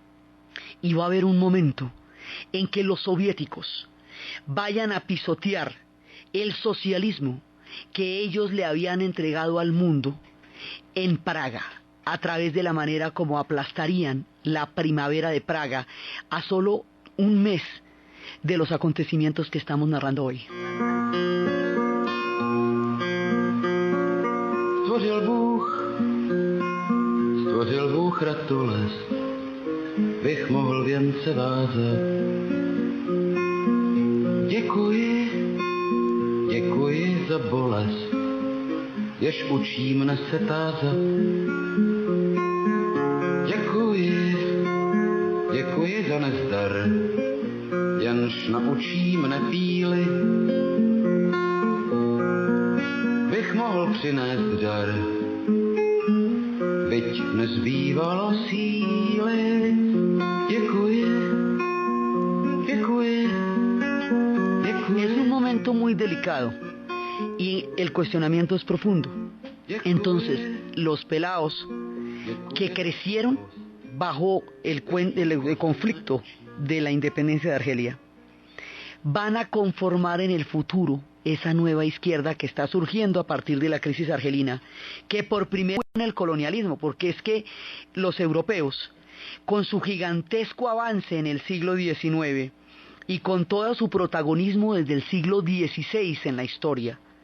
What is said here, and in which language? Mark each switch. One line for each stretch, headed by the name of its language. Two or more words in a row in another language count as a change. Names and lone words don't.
Spanish: Y va a haber un momento en que los soviéticos vayan a pisotear el socialismo que ellos le habían entregado al mundo en Praga, a través de la manera como aplastarían la primavera de Praga a solo un mes de los acontecimientos que estamos narrando hoy.
Czech: Stvořil Bůh ratules, bych mohl věnce vázat. Děkuji za bolest, jež učí mne se tázat. Děkuji za nezdar, jenž naučí mne píly. Bych mohl přinést dar, byť nezbývalo síly.
Spanish: Es un momento punto muy delicado y el cuestionamiento es profundo. Entonces, los pelados que crecieron bajo el conflicto de la independencia de Argelia van a conformar en el futuro esa nueva izquierda que está surgiendo a partir de la crisis argelina, que por primera vez en el colonialismo, porque es que los europeos, con su gigantesco avance en el siglo XIX y con todo su protagonismo desde el siglo XVI en la historia,